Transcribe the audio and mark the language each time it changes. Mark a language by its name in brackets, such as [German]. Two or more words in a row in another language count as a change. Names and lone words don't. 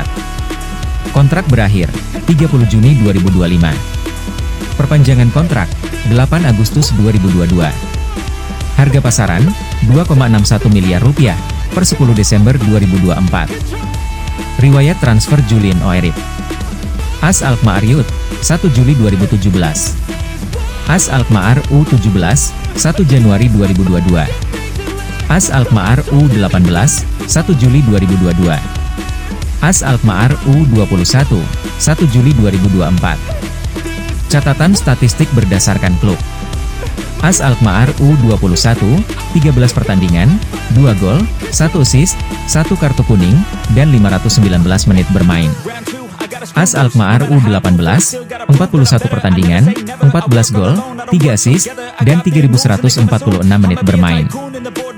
[Indonesian] Kontrak berakhir, 30 Juni 2025. Perpanjangan kontrak, 8 Agustus 2022. Harga pasaran, 2,61 miliar rupiah, per 10 Desember 2024. Riwayat transfer Julien Oehrip. AS Alkmaar Youth, 1 Juli 2017. AS Alkmaar U17, 1 Januari 2022. AS Alkmaar U18, 1 Juli 2022. AS Alkmaar U21, 1 Juli 2024. Catatan statistik berdasarkan klub. AS Alkmaar U21, 13 pertandingan, 2 gol, 1 assist, 1 kartu kuning, dan 519 menit bermain. AS Alkmaar U18, 41 pertandingan, 14 gol, 3 assist, dan 3.146 menit bermain.